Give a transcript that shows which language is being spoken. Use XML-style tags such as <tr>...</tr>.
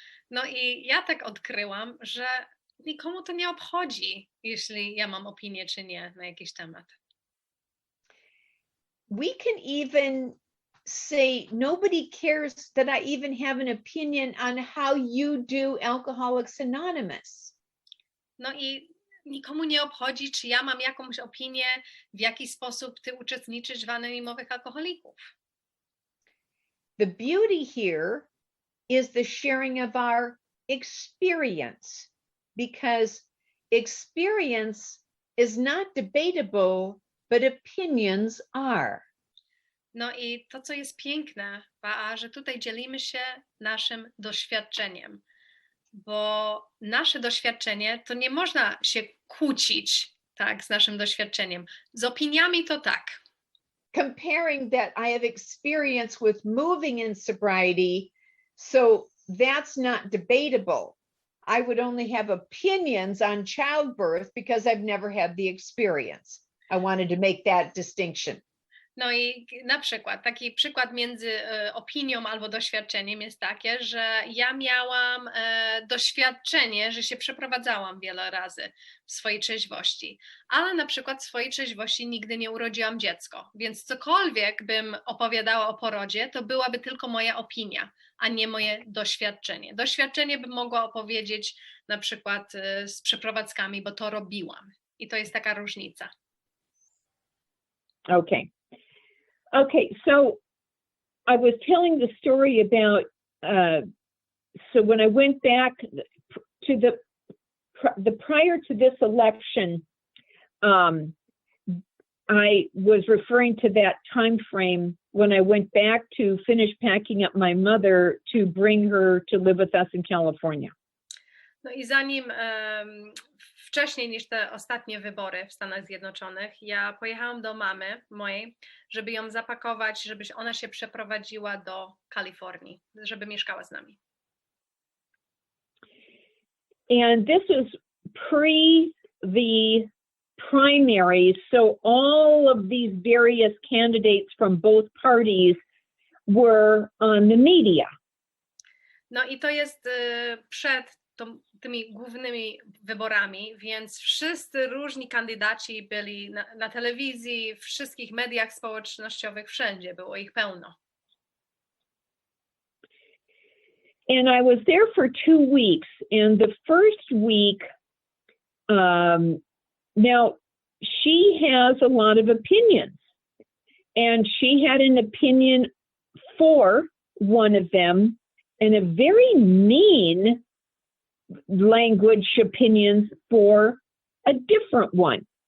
<pl>No i ja tak odkryłam, że nikomu to nie obchodzi, jeśli ja mam opinię czy nie na jakiś temat.</pl> <en>We can even say nobody cares that I even have an opinion on how you do Alcoholics Anonymous.</en> <pl>No i nikomu nie obchodzi, czy ja mam jakąś opinię, w jaki sposób ty uczestniczysz w anonimowych alkoholików.</pl> <en>The beauty here is the sharing of our experience, because experience is not debatable, but opinions are.</en> <pl>No i to, co jest piękne, że tutaj dzielimy się naszym doświadczeniem, bo nasze doświadczenie to nie można się kłócić, tak, z naszym doświadczeniem. Z opiniami to tak.</pl> <en>Comparing that I have experience with moving in sobriety, so that's not debatable. I would only have opinions on childbirth because I've never had the experience. I wanted to make that distinction.</en> <pl>No i na przykład, taki przykład między opinią albo doświadczeniem jest takie, że ja miałam doświadczenie, że się przeprowadzałam wiele razy w swojej trzeźwości, ale na przykład w swojej trzeźwości nigdy nie urodziłam dziecko, więc cokolwiek bym opowiadała o porodzie, to byłaby tylko moja opinia, a nie moje doświadczenie. Doświadczenie bym mogła opowiedzieć na przykład z przeprowadzkami, bo to robiłam. I to jest taka różnica.</pl> <en>Okay. Okay, so I was telling the story about, so when I went back to the prior to this election, I was referring to that time frame when I went back to finish packing up my mother to bring her to live with us in California.</en> <pl>No i zanim wcześniej niż te ostatnie wybory w Stanach Zjednoczonych, ja pojechałam do mamy mojej, żeby ją zapakować, żeby ona się przeprowadziła do Kalifornii, żeby mieszkała z nami.</pl> <en>And this was pre the primaries, so all of these various candidates from both parties were on the media.</en> <pl>No i to jest przed tą tymi głównymi wyborami, więc wszyscy różni kandydaci byli na telewizji, w wszystkich mediach społecznościowych, wszędzie było ich pełno.</pl> <en>And I was there for 2 weeks. And the first week, now she has a lot of opinions. And she had an opinion for one of them and a very mean language opinions for a different one.</en>